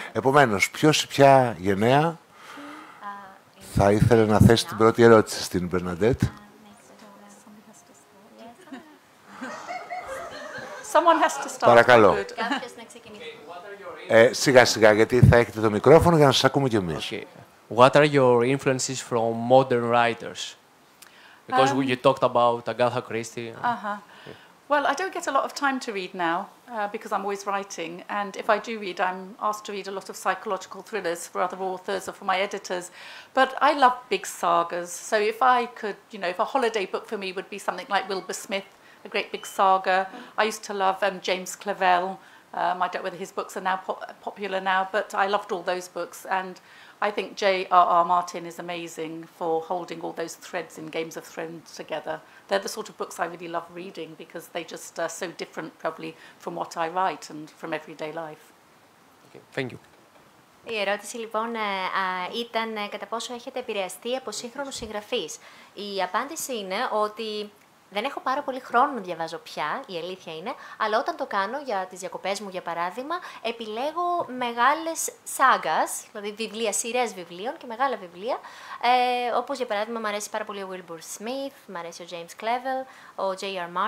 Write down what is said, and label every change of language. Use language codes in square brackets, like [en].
[el] Επομένως, ποιος ή ποια γενναία θα ήθελε να θέσει την πρώτη ερώτηση στην Μπερναντέτ? Παρακαλώ. Σιγά σιγά, γιατί θα έχετε το μικρόφωνο για να σας ακούμε κι εμείς. [en] Okay. What are your influences from modern writers? Because you talked about Agatha Christie. Well, I don't get a lot of time to read now because I'm always writing. And if I do read, I'm asked to read a lot of psychological thrillers for other authors or for my editors. But I love big sagas. So if I could, you know, if a holiday book for me would be something like Wilbur Smith, a great big saga. I used to love James Clavell. I don't know whether his books are now popular now, but I loved all those books. And I think J.R.R. Martin is amazing for holding all those threads in Games of Thrones together. They're the sort of books I really love reading because they just are so different probably from what I write and from everyday life. Okay, thank you. [el] Η ερώτηση λοιπόν ήταν κατά πόσο έχετε επηρεαστεί από σύγχρονους συγγραφείς. Η απάντηση είναι ότι δεν έχω πάρα πολύ χρόνο να διαβάζω πια, η αλήθεια είναι, αλλά όταν το κάνω για τις διακοπές μου, για παράδειγμα, επιλέγω μεγάλες σάγκας, δηλαδή βιβλία, σειρές βιβλίων και μεγάλα βιβλία, όπως για παράδειγμα μου αρέσει πάρα πολύ ο Wilbur Smith, μου αρέσει ο James Clavell, ο J.R.